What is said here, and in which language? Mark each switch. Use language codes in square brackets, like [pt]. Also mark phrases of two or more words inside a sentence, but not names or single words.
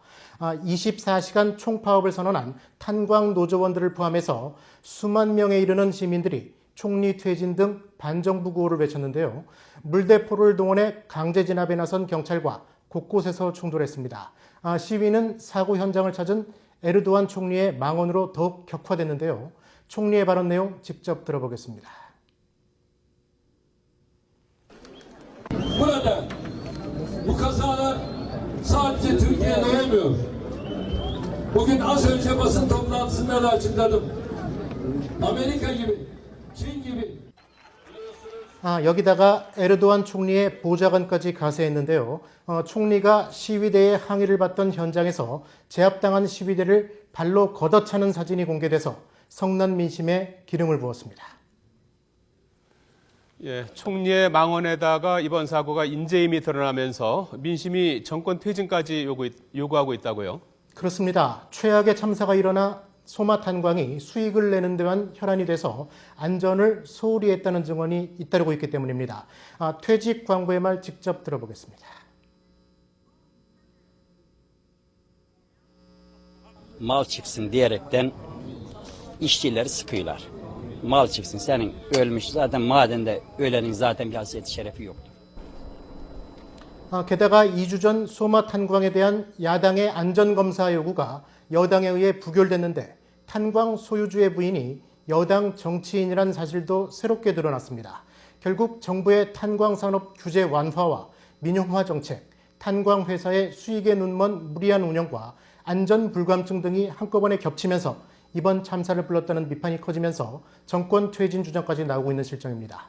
[ko] 24시간 총파업을 선언한 탄광 노조원들을 포함해서 수만 명에 이르는 시민들이 총리 퇴진 등 반정부 구호를 외쳤는데요. 물대포를 동원해 강제 진압에 나선 경찰과 곳곳에서 충돌했습니다. 시위는 사고 현장을 찾은 에르도안 총리의 망언으로 더욱 격화됐는데요. 총리의 발언 내용 직접 들어보겠습니다. [tr] Burada bu kazalar sadece Türkiye'de olmuyor. Bugün az önce basın toplantısında da açıkladım. Amerika gibi, Çin gibi. [ko] 여기다가 에르도안 총리의 보좌관까지 가세했는데요. 총리가 시위대의 항의를 받던 현장에서 제압당한 시위대를 발로 걷어차는 사진이 공개돼서 성난 민심에 기름을 부었습니다. 총리의 망언에다가 이번 사고가 인재임이 드러나면서 민심이 정권 퇴진까지 요구하고 있다고요? 그렇습니다. 최악의 참사가 일어나 소마 탄광이 수익을 내는 데만 혈안이 돼서 안전을 소홀히 했다는 증언이 잇따르고 있기 때문입니다. 퇴직 광부의 말 직접 들어보겠습니다. [tr] Mal çıksın diyerekten işçileri sıkıyorlar. Mal çıksın, senin ölmüş zaten madende ölenin zaten bir hasiyeti şerefi yoktur. [ko] 게다가 2주 전 소마 탄광에 대한 야당의 안전검사 요구가 여당에 의해 부결됐는데 탄광 소유주의 부인이 여당 정치인이란 사실도 새롭게 드러났습니다. 결국 정부의 탄광산업 규제 완화와 민영화 정책, 탄광회사의 수익에 눈먼 무리한 운영과 안전 불감증 등이 한꺼번에 겹치면서 이번 참사를 불렀다는 비판이 커지면서 정권 퇴진 주장까지 나오고 있는 실정입니다.